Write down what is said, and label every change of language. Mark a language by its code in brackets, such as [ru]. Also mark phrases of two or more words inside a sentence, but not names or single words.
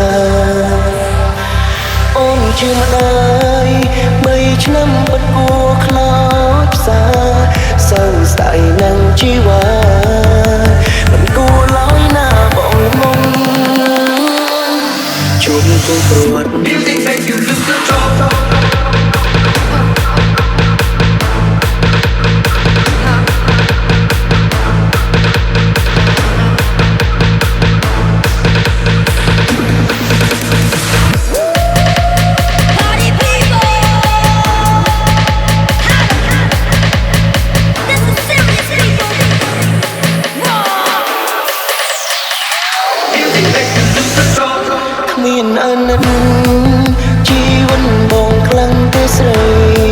[km] អូនជាម្ដាយ3ឆ្នាំពិតគួរខ្លោចផ្សាសៅស្ដាយនឹងជីវ៉ាមិនគួរឡើយណាបងមុំជុំគូព្រួត [en] Music make you lose control. Party people! This is serious people! Whoa! Music make you lose control. [km] គ្មានអាណិតជីវិតបងខ្លាំងទេស្រី